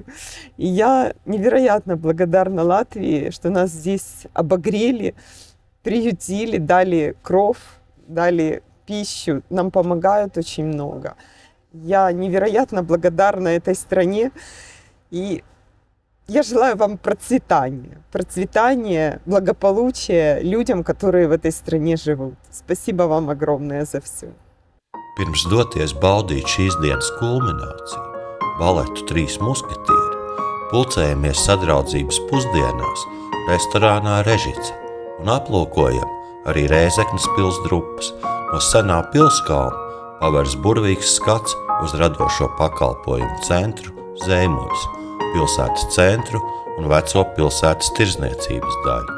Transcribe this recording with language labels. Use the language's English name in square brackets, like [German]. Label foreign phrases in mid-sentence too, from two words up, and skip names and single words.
[Russian] И я невероятно благодарна Латвии, что нас здесь обогрели, приютили, дали кров, дали пищу, нам помогают очень много. Я невероятно благодарна этой стране, и я желаю вам процветания, благополучия людям, которые в этой стране живут. Спасибо вам огромное за все. [Latvian] Pirms doties baudīt šīs dienas kulmināciju, baletu Trīs musketieri, pulcējamies sadraudzības pusdienās restorānā Režice un aplūkojam arī Rēzeknes pils drupas. No senā pilskalna pavērs burvīgs skats uz radošo pakalpojumu centru Zēmuļus, pilsētas centru un veco pilsētas tirdzniecības daļu.